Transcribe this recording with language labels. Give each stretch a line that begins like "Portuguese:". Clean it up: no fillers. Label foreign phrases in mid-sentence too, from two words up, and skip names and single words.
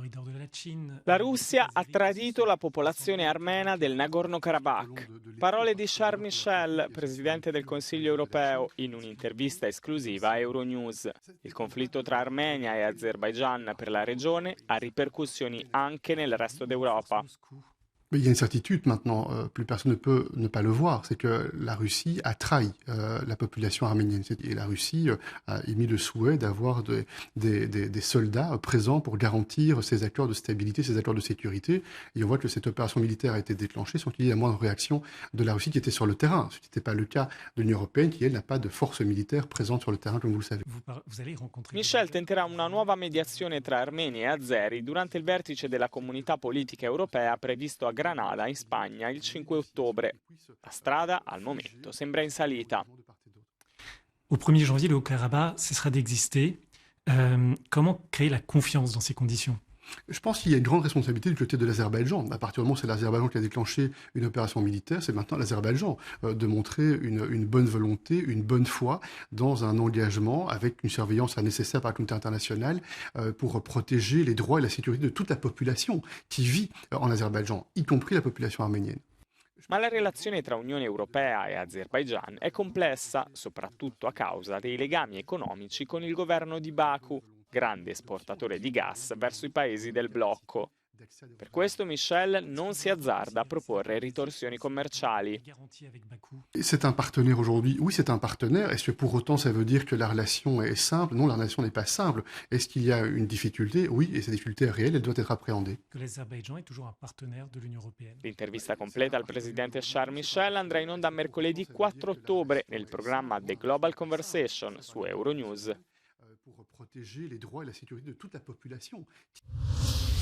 Italian: La Russia ha tradito la popolazione armena del Nagorno-Karabakh. Parole di Charles Michel, presidente del Consiglio europeo, in un'intervista esclusiva a Euronews. Il conflitto tra Armenia e Azerbaigian per la regione ha ripercussioni anche nel resto d'Europa.
French: Mais il y a une certitude maintenant, plus personne ne peut ne pas le voir, c'est que la Russie a trahi la population arménienne. Et la Russie a émis le souhait d'avoir des soldats présents pour garantir ces accords de stabilité, ces accords de sécurité. Et on voit que cette opération militaire a été déclenchée sans qu'il y ait la moindre réaction de la Russie qui était sur le terrain. Ce qui n'était pas le cas de l'Union européenne qui, elle, n'a pas de force militaire présente sur le terrain, comme vous le savez.
Italian: Michel tenterà una nuova mediazione tra armeni e azeri durante il vertice della Comunità Politica Europea previsto a Granada, in Spagna, il 5 ottobre. La strada, al momento, sembra in salita.
French: Au 1er janvier, le Haut-Karabakh cessera d'exister. Comment créer la confiance dans ces conditions ? Je pense qu'il y a une grande responsabilité du côté de l'Azerbaïdjan. À partir du moment où c'est l'Azerbaïdjan qui a déclenché une opération militaire, c'est maintenant l'Azerbaïdjan de montrer une bonne volonté, une bonne foi dans un engagement avec une surveillance nécessaire par la communauté internationale pour protéger les droits et la sécurité de toute la population qui vit en Azerbaïdjan, y compris la population arménienne.
Italian: Ma la relazione tra Unione Europea e Azerbaigian è complessa, soprattutto a causa dei legami economici con il governo di Baku, grande esportatore di gas verso i paesi del blocco. Per questo Michel non si azzarda a proporre ritorsioni commerciali.
French: C'est un partenaire aujourd'hui. Oui, c'est un partenaire. Est-ce que pour autant ça veut dire que la relation est simple? Non, la relation n'est pas simple. Est-ce qu'il y a une difficulté? Oui, et cette difficulté est réelle, elle doit être appréhendée. L'Azerbaïdjan est toujours un partenaire de l'Union européenne.
Italian: L'intervista completa al presidente Charles Michel andrà in onda mercoledì 4 ottobre nel programma The Global Conversation su Euronews.
French: Pour protéger les droits et la sécurité de toute la population.